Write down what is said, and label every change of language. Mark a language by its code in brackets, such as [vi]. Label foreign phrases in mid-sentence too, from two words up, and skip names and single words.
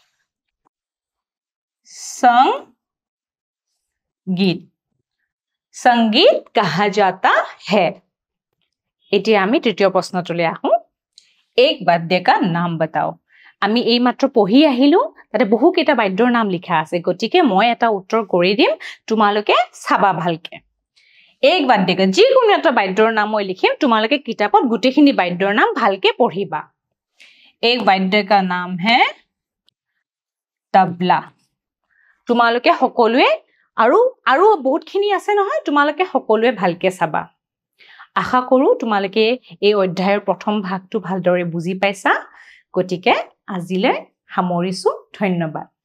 [hi] संगीत कहा जाता है [as] এতিয়া আমি তৃতীয় প্ৰশ্নটোলৈ আহোঁ [hi] एक वाद्य का नाम बताओ [as] আমি এই মাত্ৰ পঢ়ি আহিলো তাতে বহু কেইটা বাদ্যৰ নাম লিখা আছে গতিকে মই এটা উত্তৰ কৰি দিম তোমালোকে চাবা ভালকে [hi] एक वाद्य का [as] যিকোনো এটা বাদ্যৰ নাম মই লিখিম তোমালোকে কিতাপত গুটেখিনি বাদ্যৰ নাম ভালকে পঢ়িবা [hi] एक वाद्य का नाम है [as] तबला তোমালোকে সকলোৱে আৰু বহুতখিনি আছে নহয় তোমালোকে সকলোৱে ভালকে চাবা আশা কৰো তোমালোকে এই অধ্যায়ৰ প্ৰথম ভাগটো ভালদৰে বুজি পাইছা গতিকে আজিলৈ সামৰিছো ধন্যবাদ